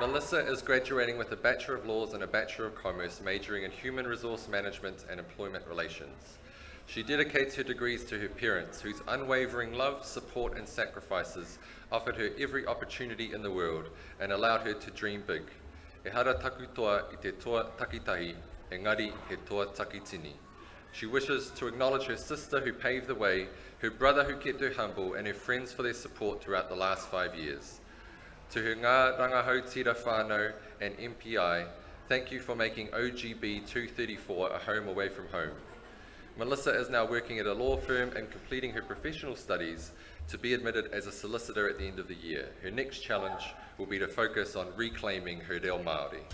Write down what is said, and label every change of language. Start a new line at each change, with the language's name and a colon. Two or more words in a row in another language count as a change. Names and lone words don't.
English: Melissa is graduating with a Bachelor of Laws and a Bachelor of Commerce, majoring in Human Resource Management and Employment Relations. She dedicates her degrees to her parents, whose unwavering love, support and sacrifices offered her every opportunity in the world and allowed her to dream big.
Māori: E hara taku toa I te toa takitahi, engari he toa takitini.
English: She wishes to acknowledge her sister who paved the way, her brother who kept her humble, and her friends for their support throughout the last 5 years. To her
Māori: ngā rangahautira whānau
English: and MPI, thank you for making OGB 234 a home away from home. Melissa is now working at a law firm and completing her professional studies to be admitted as a solicitor at the end of the year. Her next challenge will be to focus on reclaiming her
Māori: reo Māori.